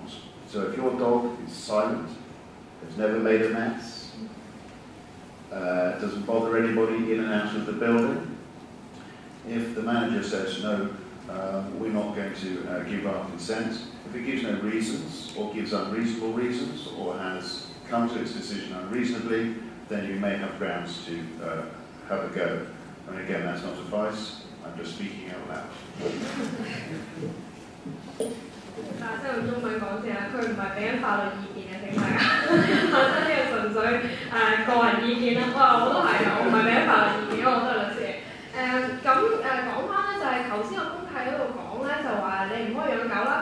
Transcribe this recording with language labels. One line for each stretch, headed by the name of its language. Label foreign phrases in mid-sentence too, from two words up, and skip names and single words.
English: So if your dog is silent, has never made a mess, doesn't bother anybody in and out of the building, if the manager says no, we're not going to give our consent, if it gives no reasons or gives unreasonable reasons or has come to its decision unreasonably, then you may have grounds to have a go. And again, that's not advice. I'm just speaking out loud.
Cantonese: 即係用中文講先啦，佢唔係俾緊法律意見嘅，請大家，即係呢個純粹個人意見啦。我都係我唔係俾緊法律意見，因為我都係律師。講翻咧就係頭先個公契嗰度講咧，就話你唔可以養狗啦。